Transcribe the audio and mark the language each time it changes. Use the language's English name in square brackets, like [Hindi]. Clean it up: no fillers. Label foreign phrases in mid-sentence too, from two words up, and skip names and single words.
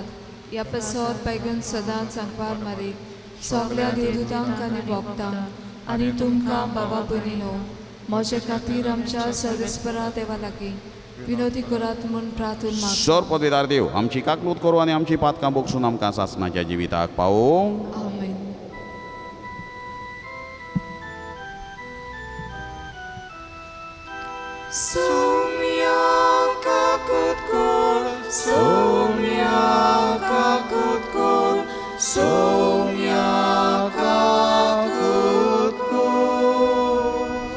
[Konkani] ह्या पेसोर बेगून सदांच सांगपार मारीक सगल्या देवदूतांक आनी भक्तांक आनी तुमकां बाबा भयणीनो म्हजे खातीर आमच्या सर्वेस्परा देवा लागीं विनोदी करात म्हूण प्रार्थना मागता. सोर पदवीदार देव आमची काकलूत करूं आनी आमची पातकां बोगसून आमकां सासणाच्या जिविताक पावोवंक. आमेन. Somia kakut kor, somia kakut kor, somia kakut kor.